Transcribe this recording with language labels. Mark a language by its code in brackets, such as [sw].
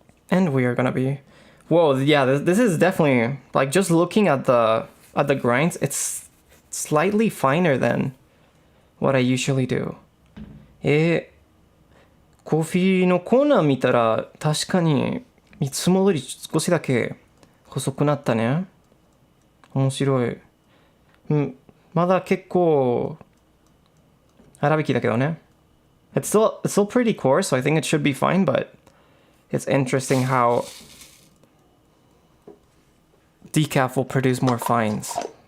[en] And we are gonna be, whoa, yeah, this is definitely, like, just looking at the grinds, it's slightly finer than what I usually do. [ja] コーヒーのコーナー見たら確かにいつもより少しだけ細くなったね。面白い。まだ結構粗挽きだけどね。 [en] It's still pretty coarse, so I think it should be fine, but it's interesting how decaf will produce more fines.